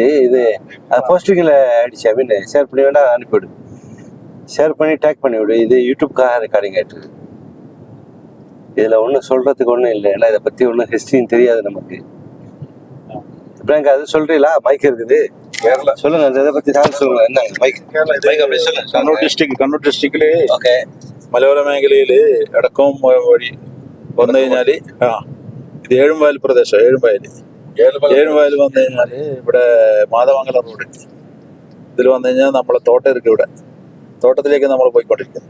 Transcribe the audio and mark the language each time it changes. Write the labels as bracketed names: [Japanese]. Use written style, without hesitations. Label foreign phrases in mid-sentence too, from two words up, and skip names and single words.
[Tamil] இது போஸ்டிங்ல ஆயிடுச்சு. மீன் ஷேர் பண்ணி வேணா அனுப்பிவிடு. ஷேர் பண்ணி டேக் பண்ணி விடு. இது யூடியூப்காக ரெக்கார்டிங் ஆயிட்டு இருக்கு. இதுல ஒன்றும் சொல்றதுக்கு ஒன்றும் இல்லை. ஏன்னா இதை பத்தி ஒன்றும் ஹிஸ்டரியும் தெரியாது நமக்கு. இப்ப அது சொல்றீங்களா? மைக் இருக்குது. சொல்லுங்க. இதை பத்தி சொல்லுங்க. என்ன மைக்? [Malayalam] കണ്ണൂർ ഡിസ്ട്രിക്റ്റില് മലയോര മേഖലയില് എടക്കവും വഴി വന്നു കഴിഞ്ഞാല് ഇത് ഏഴുംവയൽ പ്രദേശം. ഏഴുംവയൽ വന്നു കഴിഞ്ഞാല് ഇവിടെ മാതമംഗലം റോഡ്. ഇതിൽ വന്നു കഴിഞ്ഞാൽ നമ്മളെ തോട്ടം ഇருக்கு. ഇവിടെ തോട്ടത്തിലേക്ക് നമ്മൾ പോയിക്കൊണ്ടിരിക്കുന്നു.